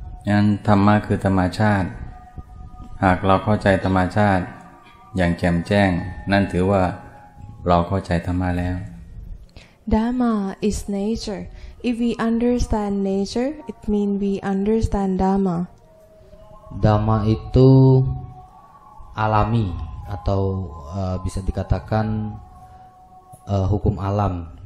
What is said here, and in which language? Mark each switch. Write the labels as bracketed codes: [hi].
[th] งั้นธรรมะคือธรรมชาติหากเราเข้าใจธรรมชาติอย่างแจ่มแจ้งนั่นถือว่าเราเข้าใจธรรมะแล้ว [en] Dhamma is nature. If we understand nature, it means we understand Dhamma. [id] Dhamma itu alami atau bisa dikatakan hukum alam.